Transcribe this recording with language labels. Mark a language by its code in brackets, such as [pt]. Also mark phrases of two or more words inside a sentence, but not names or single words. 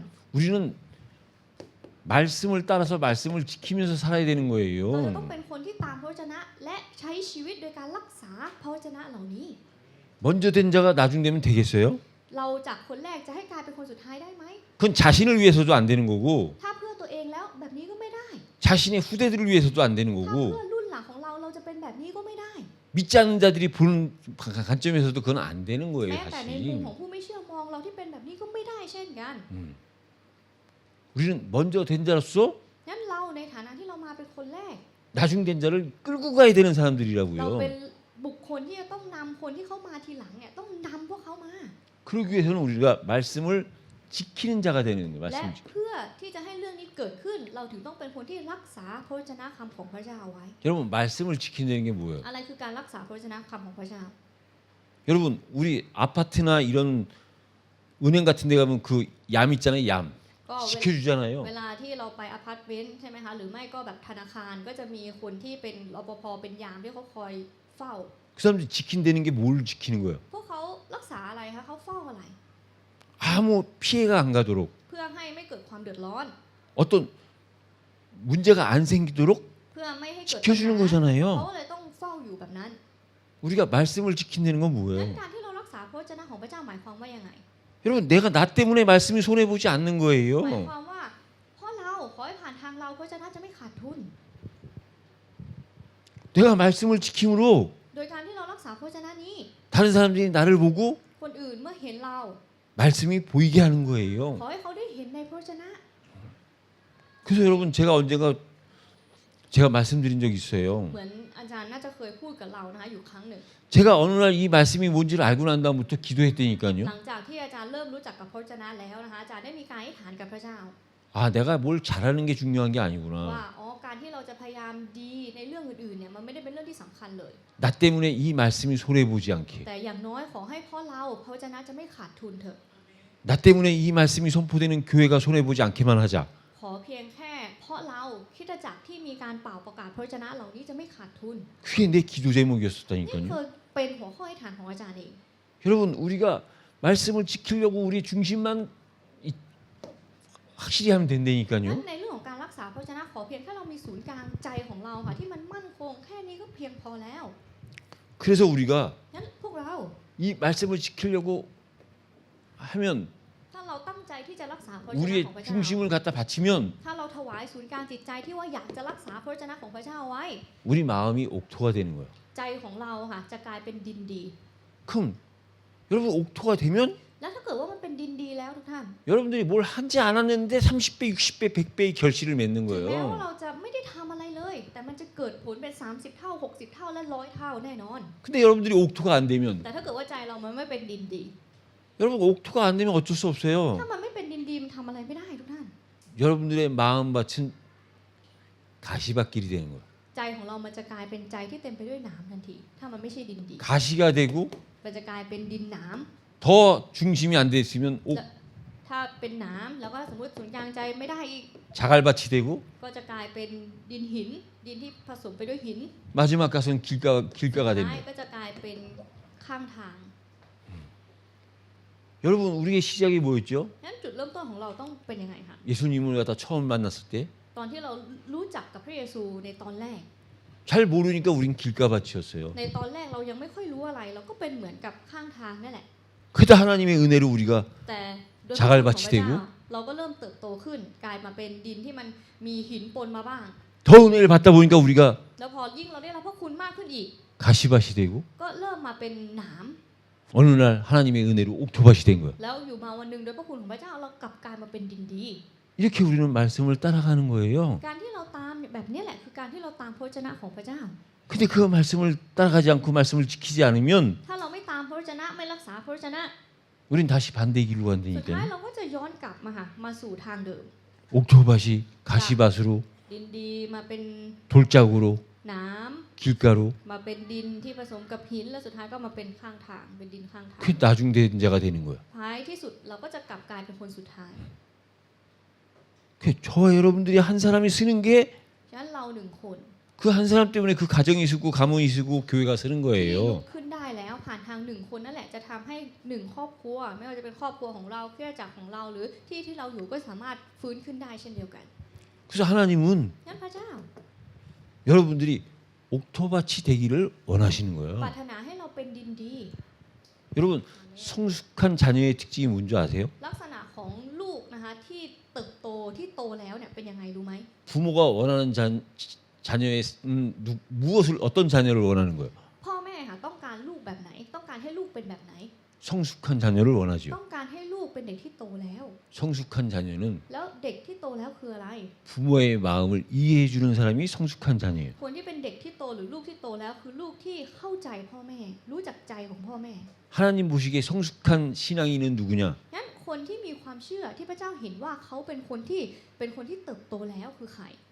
[ko] 우리는 말씀을 따라서 말씀을 지키면서 살아야 되는 [th] เราจะต้อง [ko] 거예요. [th] เป็นคนที่ตามพระวจนะและใช้ชีวิตโดยการรักษาพระวจนะเหล่านี้ [ko] 먼저 된 자가 나중 되면 되겠어요? [th] เราจากคนแรกจะให้กลายเป็นคนสุดท้ายได้ไหม [ko] 그건 자신을 위해서도 안 되는 거고 [th] ถ้าเพื่อตัวเองแล้วแบบนี้ก็ไม่ได้ [ko] 자신의 후대들을 위해서도 안 되는 [th] ถ้า [ko] 거고 [th] เพื่อรุ่นหลังของเราเราจะเป็นแบบนี้ก็ไม่ได้ [ko] 믿지 않는 자들이 보는 관점에서도 그건 안 되는 거예요, [th] แม้แต่ในมุม [ko] 사실. [th] ของผู้ไม่เชื่อมองเราที่เป็นแบบนี้ก็ไม่ได้เช่นกัน [ko] 우리는 먼저 된 자로서 [th] งั้นเราในฐานะที่เรามาเป็นคนแรก [ko] 나중 된 자를 끌고 가야 되는 [th] เรา [ko] 사람들이라고요. [th] เป็นบุคคลที่จะต้องนำคนที่เข้ามาทีหลังเนี่ยต้องนำพวกเขามา [ko] 그러기 위해서는 우리가 말씀을 지키는 자가 되는 거예요. [th] และ [ko] 말씀 지키. [th] เพื่อที่จะให้เรื่องนี้เกิดขึ้น เราถึงต้องเป็นคนที่รักษาพระวจนะคำของพระเจ้าไว้ [ko] 여러분 말씀을 지킨다는 게 뭐예요? [th] อะไรคือการรักษาพระวจนะคำของพระเจ้า [ko] 여러분 우리 아파트나 이런 은행 같은 데 가면 그 얌 있잖아요, 얌. [th] ก็ [ko] 지켜주잖아요. [th] เวลาที่เราไปอพาร์ตเมนต์ใช่ไหมคะหรือไม่ก็แบบธนาคารก็จะมีคนที่เป็นรปภเป็นยามที่เขาคอยเฝ้า [ko] 그 사람들이 지킨다는 게 뭘 지키는 거예요? [th] พวกเขารักษาอะไรคะเขาเฝ้าอะไร [ko] 아무 피해가 안 가도록 [th] เพื่อให้ไม่เกิดความเดือดร้อน [ko] 어떤 문제가 안 생기도록 [th] เพื่อไม่ให้เกิด [ko] 지켜주는 [th] ปัญหา [ko] 거잖아요. [th] เขาเลยต้องเฝ้าอยู่แบบนั้น [ko] 우리가 말씀을 지킨다는 건 [th] งั้น [ko] 뭐예요? [th] การที่เรารักษาพระวจนะของพระเจ้าหมายความว่ายังไง [ko] 여러분 내가 나 때문에 말씀이 손해 보지 않는 [th] หมาย [ko] 거예요. [th] ความว่าเพราะเราขอให้ผ่านทางเราพระวจนะจะไม่ขาดทุน [ko] 내가 말씀을 지킴으로 [th] โดยการที่เรารักษาพระวจนะนี้ [ko] 다른 사람들이 나를 보고 [th] คนอื่นเมื่อเห็นเรา [ko] 말씀이 보이게 하는 거예요. [th] ขอให้เขาได้เห็นในพระวจนะ [ko] 그래서 여러분 제가 언젠가 제가 말씀드린 적이 있어요. [th] เหมือนอาจารย์น่าจะเคยพูดกับเรานะคะอยู่ครั้งหนึ่ง [ko] 제가 어느 날 이 말씀이 뭔지를 알고 난 다음부터 기도했다니까요. [th] หลังจากที่อาจารย์เริ่มรู้จักกับพระวจนะแล้วนะคะอาจารย์ได้มีการอธิษฐานกับพระเจ้า [ko] 아 내가 뭘 잘하는 게 중요한 게 [th] ว่า [ko] 아니구나. [th] อ๋อการที่เราจะพยายามดีในเรื่องอื่นๆเนี่ยมันไม่ได้เป็นเรื่องที่สำคัญเลย [ko] 나 때문에 이 말씀이 손해 보지 않게. [th] แต่อย่างน้อยขอให้เพราะเราพระวจนะจะไม่ขาดทุนเถอะ [ko] 나 때문에 이 말씀이 선포되는 교회가 손해 보지 않게만 하자. [th] ขอเพียงแค่เพราะเราคริสตจักรที่มีการเป่าประกาศพระวจนะเหล่านี้จะไม่ขาดทุน [ko] 그게 내 기도 [th] นี่ [ko] 제목이었었다니까요. [th] เคยเป็นหัวข้ออธิษฐานของอาจารย์เอง [ko] 여러분 우리가 말씀을 지키려고 우리 중심만 확실히 하면 [th] นั้น [ko] 된다니까요. [th] ในเรื่องของการรักษาพระวจนะขอเพียงแค่เรามีศูนย์กลางใจของเราค่ะที่มันมั่นคงแค่นี้ก็เพียงพอแล้ว [ko] 그래서 우리가 [th] งั้นพวกเรา [ko] 이 말씀을 지키려고 하면 [th] ถ้าเราตั้งใจที่จะรักษาพระวจนะ [ko] 우리의 [th] ของพระเจ้า [ko] 중심을 갖다 바치면 [th] ถ้าเราถวายศูนย์กลางจิตใจที่ว่าอยากจะรักษาพระวจนะของพระเจ้าไว้ [ko] 우리 마음이 옥토가 되는 거예요. [th] ใจของเราค่ะจะกลายเป็นดินดี [ko] 그럼 여러분 옥토가 되면 [th] แล้วถ้าเกิดว่ามันเป็นดินดีแล้วทุกท่าน [ko] 여러분들이 뭘 하지 않았는데 30배, 60배, 100배의 결실을 맺는 [th] ถึงแม้ว่า [ko] 거예요. [th] เราจะไม่ได้ทำอะไรเลย แต่มันจะเกิดผลเป็น30 เท่า 60 เท่าและ100 เท่าแน่นอน [ko] 근데 여러분들이 옥토가 안 되면 [th] แต่ถ้าเกิดว่าใจเรามันไม่เป็นดินดี [ko] 여러분 옥토가 안 되면 어쩔 수 없어요. [th] ถ้ามันไม่เป็นดินดีมันทำอะไรไม่ได้ทุกท่าน [ko] 여러분들의 마음밭은 가시밭길이 되는 거예요. [th] ใจของเรามันจะกลายเป็นใจที่เต็มไปด้วยหนามทันที ถ้ามันไม่ใช่ดินดี [ko] 가시가 되고 [th] มันจะกลายเป็นดินหนาม [ko] 더 중심이 안 돼 있으면 옥 [th] ถ้าเป็นหนามแล้วก็สมมติศูนย์กลางใจไม่ได้อีก [ko] 자갈밭이 되고 [th] ก็จะกลายเป็นดินหิน ดินที่ผสมไปด้วยหิน [ko] 마지막 가서는 길가가 [th] ท้าย [ko] 됩니다. [th] ก็จะกลายเป็นข้างทาง [ko] 여러분 우리의 시작이 뭐였죠? [th] งั้นจุดเริ่มต้นของเราต้องเป็นยังไงคะ [ko] 예수님을 갖다 처음 만났을 때 [th] ตอนที่เรารู้จักกับพระเยซูในตอนแรก [ko] 잘 모르니까 우린 길가밭이었어요. [th] ในตอนแรกเรายังไม่ค่อยรู้อะไร เราก็เป็นเหมือนกับข้างทางนั่นแหละ [ko] 그러다 하나님의 은혜로 우리가 [th] แต่ด้วย [ko] 자갈 [th] พระคุณของพระ [ko] 밭이 되고 [th] เจ้าเราก็เริ่มเติบโตขึ้น กลายมาเป็นดินที่มันมีหินปนมาบ้าง [ko] 더 은혜를 받다 보니까 우리가 [th] แล้วพอยิ่งเราได้รับพระคุณมากขึ้นอีก [ko] 가시밭이 되고 [th] ก็เริ่มมาเป็นหนาม [ko] 어느 날 하나님의 은혜로 옥토밭이 된 거예요. [th] แล้วอยู่มาวันหนึ่งโดยพระคุณของพระเจ้าเรากลับกลายมาเป็นดินดี [ko] 이렇게 우리는 말씀을 따라가는 거예요. [th] การที่เราตามแบบนี้แหละคือการที่เราตามพระวจนะของพระเจ้า [ko] 근데 그 말씀을 따라가지 않고 말씀을 지키지 않으면 [th] ถ้าเราไม่ตามพระวจนะไม่รักษาพระวจนะ [ko] 우린 다시 반대 길로 [th] สุดท้าย [ko] 간다니까. [th] เราก็จะย้อนกลับมาสู่ทางเดิม [ko] 옥토밭이 가시밭으로 [th] ดินดีมาเป็น [ko] 돌짝으로 [th] น้ [ko] 길가로 [th] ำมาเป็นดินที่ผสมกับหินแล้วสุดท้ายก็มาเป็นข้างทางเป็นดินข้างทาง [ko] 그 나중대자가 되는 거야. [th] ท้ายที่สุดเราก็จะกลับกลายเป็นคนสุดท้าย [ko] 그 저와 여러분들이 한 사람이 쓰는 게 [th] ฉะนั้นเราหนึ่งคน [ko] 그 한 사람 때문에 그 가정이 쓰고 가문이 쓰고 교회가 쓰는 [th] ที่ลุ [ko] 거예요. [th] กขึ้นได้แล้วผ่านทางหนึ่งคนนั่นแหละจะทำให้หนึ่งครอบครัว ไม่ว่าจะเป็นครอบครัวของเราคริสตจักรของเราหรือที่ที่เราอยู่ก็สามารถฟื้นขึ้นได้เช่นเดียวกัน [ko] 그래서 하나님은 [th] งั้นพระเจ้า [ko] 여러분들이 옥토밭이 되기를 원하시는 [th] ปราร [ko] 거예요. [th] ถนาให้เราเป็นดินดี [ko] 여러분 성숙한 자녀의 특징이 뭔지 아세요? [th] ลักษณะของลูกนะคะที่เติบโตที่โตแล้วเนี่ยเป็นยังไงรู้ไหม [ko] 부모가 원하는 자녀의 무엇을 어떤 자녀를 원하는 거예요? [th] พ่อแม่ค่ะต้องการลูกแบบไหน ต้องการให้ลูกเป็นแบบไหน [ko] 성숙한 자녀를 원하죠. [th] ต้องการให้ลูกเป็นเด็กที่โตแล้ว [ko] 성숙한 자녀는 [th] แล้วเด็กที่โตแล้วคืออะไร [ko] 부모의 마음을 이해해 주는 사람이 성숙한 자녀예요. [th] คนที่เป็นเด็กที่โตหรือลูกที่โตแล้วคือลูกที่เข้าใจพ่อแม่ รู้จักใจของพ่อแม่ [ko] 하나님 보시기에 성숙한 신앙인은 누구냐? [th] งั้นคนที่มีความเชื่อที่พระเจ้าเห็นว่าเขาเป็นคนที่เติบโตแล้วคือใคร